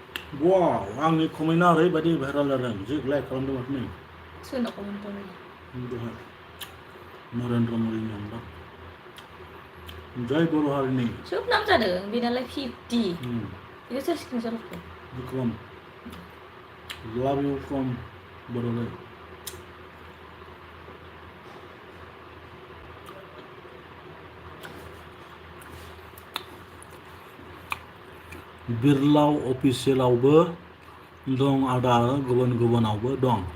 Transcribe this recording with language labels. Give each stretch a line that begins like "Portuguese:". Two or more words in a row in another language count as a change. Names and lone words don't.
Bodo: Wow, आंनि कमेन्टआ ओरैबायदि भाइराल जादों जि लाइक खालामदों माथो नै सोरनाव कमेन्ट खालामदों दहाय नरेन्द्र मदिनि अनगा जय बर' हारिनि सोब नाम जादों बेनालाय 50 बेखौ सोर स्क्रिनशट हरखो विक्रम
English: love you from
Bodo: बड'लेण्ड बिरलाव अफिसियेलावबो दं आदा गुबुन गुबुनावबो दं